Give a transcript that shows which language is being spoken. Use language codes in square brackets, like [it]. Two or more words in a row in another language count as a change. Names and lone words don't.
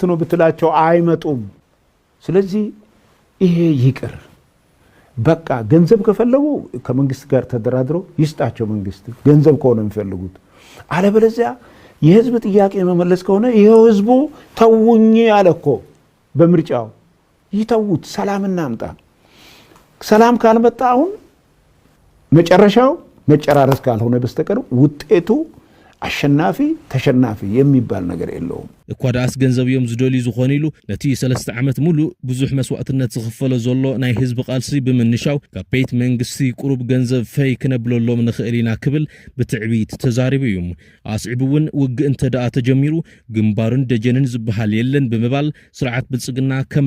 [am] ነው ብትላቸው አይመጡም ስለዚህ ይሄ ይቅር በቃ ገንዘብ ከፈለጉ ከመንግስት ጋር ተደራድረው ይስጣቸው መንግስት ገንዘብ ከሆነ የሚፈልጉት አለበለዚያ የህዝብ ጥያቄ መመለስ ከሆነ ይሄው ህዝቡ ተውኝ አለኮ በምርጫው ይተውት ሰላም እናምጣ ሰላም ካልመጣ አሁን መጨረሻው መጨራረስ ካልሆነ በስተቀር ውጤቱ አሸናፊ ተሸናፊ የሚባል ነገር የለውም [ti] እኳዳስ ገንዘብዮም ዝደልዩ ዝኾኑ ኢሉ ነቲ 3 ዓመት ሙሉ ብዙሕ መስዋዕትነት ዝኽፈለ ዘሎ ናይ ህዝቢ ቃልሲ ብምንሻው ካብ ቤት መንግስቲ ቁሩብ ገንዘብ ፈይ ክነብለሎም ንኽእሊና ክብል ብትዕቢት ተዛሪቡ እዩ ኣስዒቡ እውን ውግእ እንተደኣ ተጀሚሩ ግንባርን ደጀንን ዝበሃል የለን ብምባል ስርዓት ብልጽግና ከም